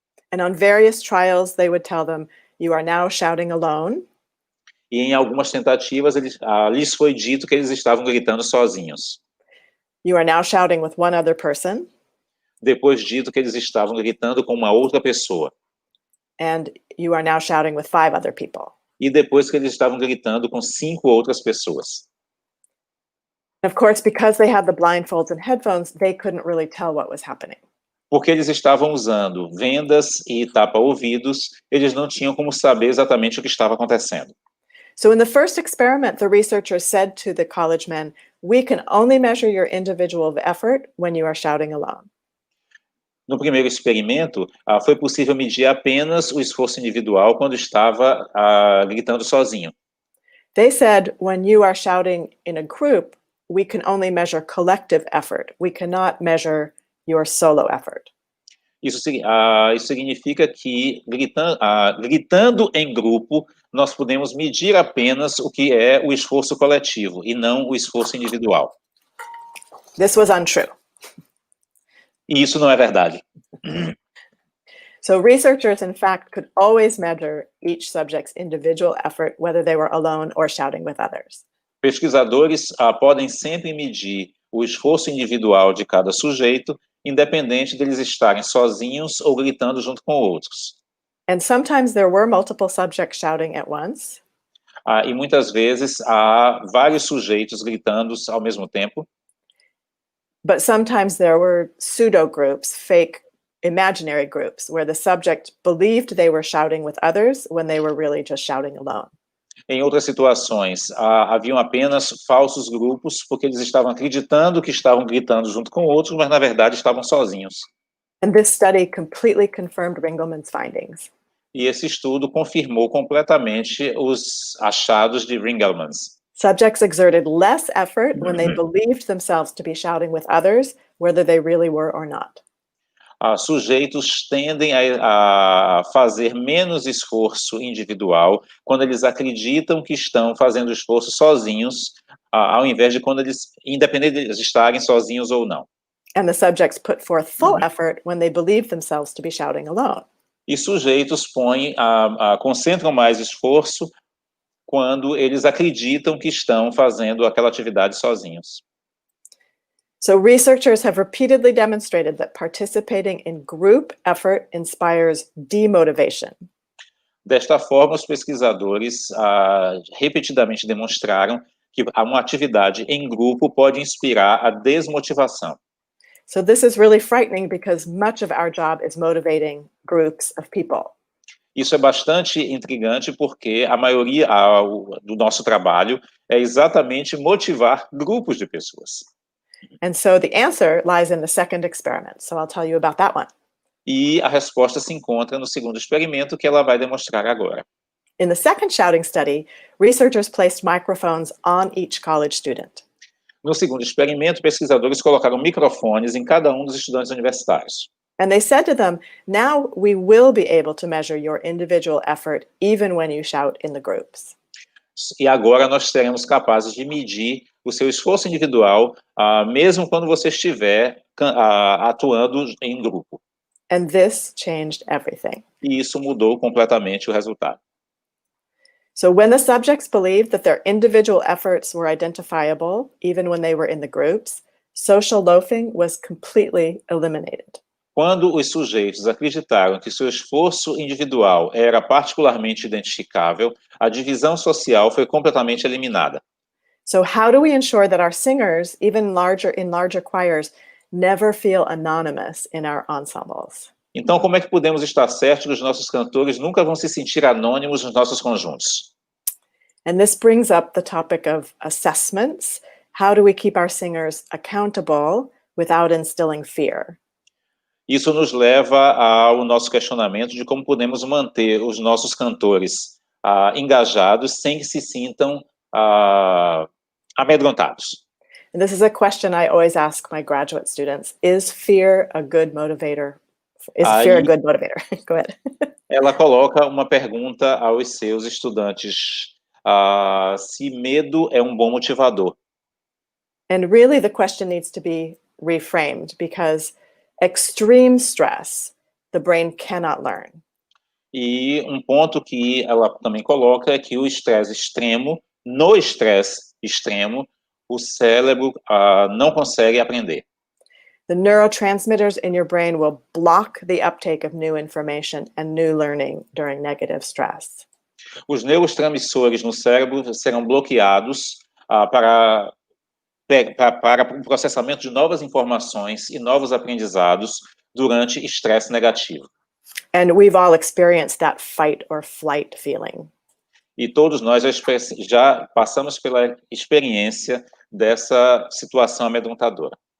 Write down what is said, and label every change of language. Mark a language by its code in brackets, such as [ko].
[en] And on various trials, they would tell them, you are now shouting alone. [pt] E em algumas tentativas, lhes foi dito que eles estavam gritando sozinhos. [en] You are now shouting with one other person. [pt] Depois dito que eles estavam gritando com uma outra pessoa. [en] And you are now shouting with 5 other people. [pt] E depois que eles estavam gritando com 5 outras pessoas. [en] Of course, because they had the blindfolds and headphones, they couldn't really tell what was happening. [pt] Porque eles estavam usando vendas e tapa-ouvidos, eles não tinham como saber exatamente o que estava acontecendo. [en] So in the first experiment, the researchers said to the college men, we can only measure your individual effort when you are shouting alone. [pt] No primeiro experimento, foi possível medir apenas o esforço individual quando estava gritando sozinho. [en] They said, when you are shouting in a group, we can only measure collective effort. We cannot measure your solo effort. [pt] Isso significa que, gritando em grupo, nós podemos medir apenas o que é o esforço coletivo, e não o esforço individual. [en] This was untrue. [pt] E isso não é verdade. [en] So researchers, in fact, could always measure each subject's individual effort, whether they were alone or shouting with others. [pt] Pesquisadores podem sempre medir o esforço individual de cada sujeito, independente deles estarem sozinhos ou gritando junto com outros. [en] And sometimes there were multiple subjects shouting at once. [pt] E muitas vezes há vários sujeitos gritando ao mesmo tempo. [en] But sometimes there were pseudo groups, fake imaginary groups, where the subject believed they were shouting with others when they were really just shouting alone. [pt] Em outras situações, haviam apenas falsos grupos, porque eles estavam acreditando que estavam gritando junto com outros, mas na verdade estavam sozinhos. [en] And this study completely confirmed Ringelmann's findings. [pt] E esse estudo confirmou completamente os achados de Ringelmann. [en] Subjects exerted less effort when they believed themselves to be shouting with others, whether they really were or not. [pt] Sujeitos tendem a fazer menos esforço individual quando eles acreditam que estão fazendo esforço sozinhos, ao invés de quando eles, independente de eles estarem sozinhos ou não. [en] And the subjects put forth full effort when they believe themselves to be shouting alone. [pt] E sujeitos concentram mais esforço quando eles acreditam que estão fazendo aquela atividade sozinhos. [en] So researchers have repeatedly demonstrated that participating in group effort inspires demotivation. [pt] Desta forma, os pesquisadores repetidamente demonstraram que uma atividade em grupo pode inspirar a desmotivação. [en] So this is really frightening because much of our job is motivating groups of people. [pt] Isso é bastante intrigante porque a maioria do nosso trabalho é exatamente motivar grupos de pessoas. [en] And so the answer lies in the second experiment. So I'll tell you about that one. [pt] E a resposta se encontra no segundo experimento que ela vai demonstrar agora. [en] In the second shouting study, researchers placed microphones on each college student. [pt] No segundo experimento, pesquisadores colocaram microfones em cada um dos estudantes universitários. [en] And they said to them, now we will be able to measure your individual effort even when you shout in the groups. [pt] E agora nós seremos capazes de medir o seu esforço individual, mesmo quando você estiver atuando em grupo. [en] And this changed everything. [pt] E isso mudou completamente o resultado. [en] So when the subjects believed that their individual efforts were identifiable, even when they were in the groups, social loafing was completely eliminated. [pt] Quando os sujeitos acreditaram que seu esforço individual era particularmente identificável, a divisão social foi completamente eliminada. [en] So how do we ensure that our singers, even in larger choirs, never feel anonymous in our ensembles? [pt] Então, como é que podemos estar certos que os nossos cantores nunca vão se sentir anônimos nos nossos conjuntos? [en] And this brings up the topic of assessments. How do we keep our singers accountable without instilling fear? [pt] Isso nos leva ao nosso questionamento de como podemos manter os nossos cantores engajados sem que se sintam amedrontados. [en] And this is a question I always ask my graduate students. Is fear a good motivator? Is fear a good motivator? Go ahead. [pt] Ela coloca uma pergunta aos seus estudantes. Se medo é um bom motivador. [en] And really the question needs to be reframed because extreme stress, the brain cannot learn. [pt] E um ponto que ela também coloca é que o estresse extremo, no estresse extremo, o cérebro não consegue aprender. [en] The neurotransmitters in your brain will block the uptake of new information and new learning during negative stress. [pt] Os neurotransmissores no cérebro serão bloqueados para o processamento de novas informações e novos aprendizados durante estresse negativo. [en] And we've all experienced that fight or flight feeling. [pt] E todos nós já passamos pela experiência dessa situação amedrontadora.